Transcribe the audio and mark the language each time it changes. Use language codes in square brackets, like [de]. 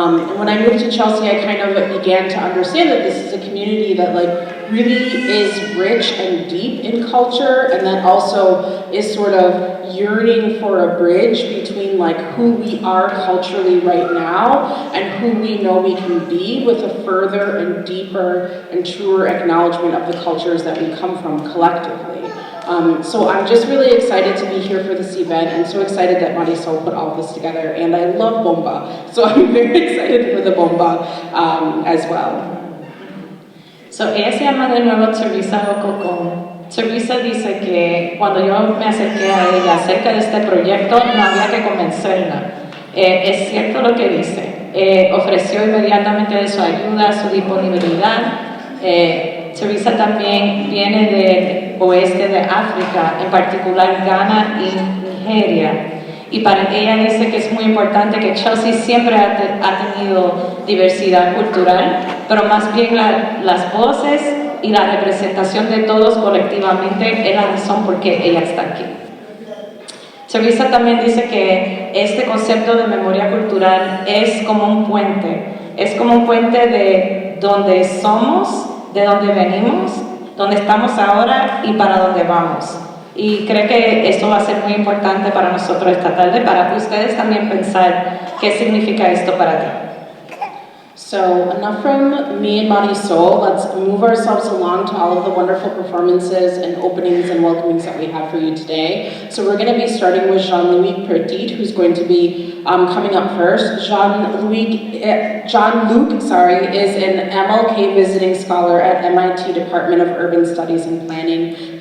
[en] And when I moved to Chelsea, I kind of began to understand that this is a community that really is rich and deep in culture, and that also is sort of yearning for a bridge between who we are culturally right now and who we know we can be with a further and deeper and truer acknowledgement of the cultures that we come from collectively. So I'm just really excited to be here for this event and so excited that Marisol put all of this together, and I love Bomba, so I'm very excited for the Bomba as well. [es] So, ella se llama de nuevo Teresa O'Koken. Teresa dice que cuando yo me acerqué a ella acerca de este proyecto no había que convencerla. Es cierto lo que dice. Ofreció inmediatamente de su ayuda, su disponibilidad. Teresa también viene del oeste de África, en particular Ghana y Nigeria. Y para ella dice que es muy importante que Chelsea siempre ha tenido diversidad cultural, pero más bien las voces y la representación de todos colectivamente es la razón por qué ella está aquí. Teresa también dice que este concepto de memoria cultural es como un puente de donde somos, de donde venimos, donde estamos ahora y para dónde vamos. Y creo que esto va a ser muy importante para nosotros esta tarde, para ustedes también pensar qué significa esto para ti. [en] So enough from me and Marisol. Let's move ourselves along to all of the wonderful performances and openings and welcomings that we have for you today. So we're going to be starting with Jean-Luc Perit, who's going to be coming up first. Jean-Luc is an MLK visiting scholar at MIT Department of Urban Studies and Planning.